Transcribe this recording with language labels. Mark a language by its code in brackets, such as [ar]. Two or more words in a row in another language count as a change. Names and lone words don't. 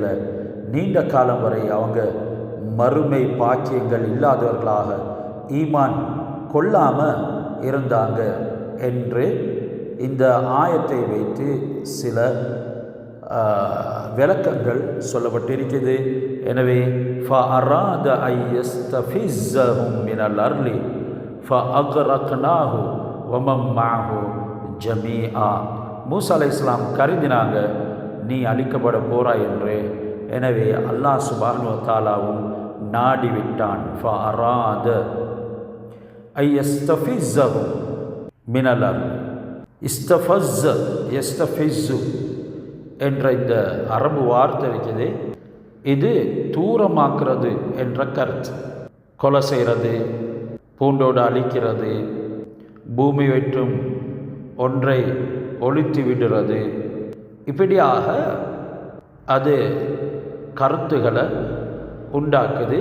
[ta] நீண்ட காலம் வரை அவங்க மறுமை பாக்கியங்கள் இல்லாதவர்களாக ஈமான் கொள்ளாமல் இருந்தாங்க என்று இந்த ஆயத்தை வைத்து சில விளக்கங்கள் சொல்லப்பட்டிருக்கிறது. [ar] எனவே فَأَرَادَ أَن يَسْتَفِزَّهُم مِّنَ الْأَرْضِ فَأَغْرَقْنَاهُ وَمَن مَّعَهُ جَمِيعًا. [ta] மூசா அலைஹிஸ்ஸலாம் கருதினாங்க, நீ அழிக்கப்பட போறாய் என்று. எனவே அல்லாஹ் [ar] سبحانه وتعالى [ta] நாடிவிட்டான். [ar] فَأَرَادَ أَن يَسْتَفِزَّهُم مِّنَ الْأَرْضِ. استفز يستفز [ta] என்ற இந்த அரபு வார்த்தை இருக்குது. இது தூரமாக்குறது என்ற கருத்து. கொலை செய்கிறது, பூண்டோடு அழிக்கிறது, பூமி வெற்றும் ஒன்றை ஒழித்து விடுறது, இப்படியாக அது கருத்துக்களை உண்டாக்குது.